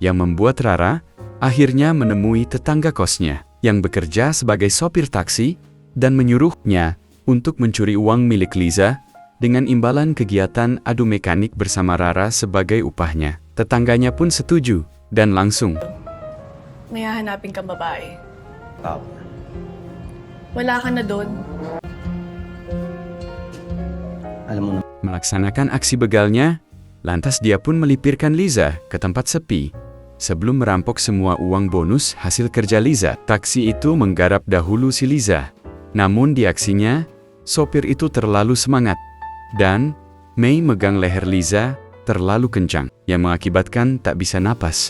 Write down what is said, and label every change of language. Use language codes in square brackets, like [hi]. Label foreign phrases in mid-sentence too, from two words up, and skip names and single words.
[id] yang membuat Rara akhirnya menemui tetangga kosnya yang bekerja sebagai sopir taksi dan menyuruhnya untuk mencuri uang milik Liza dengan imbalan kegiatan adu mekanik bersama Rara sebagai upahnya. Tetangganya pun setuju dan langsung [tl] May hahanapin kang babae. Tao. Wala ka na doon. Alam mo na. [id] melaksanakan aksi begalnya. Lantas dia pun melipirkan Liza ke tempat sepi sebelum merampok semua uang bonus hasil kerja Liza. Taksi itu menggarap dahulu si Liza. Namun di aksinya, sopir itu terlalu semangat dan Mei megang leher Liza terlalu kencang yang mengakibatkan tak bisa napas.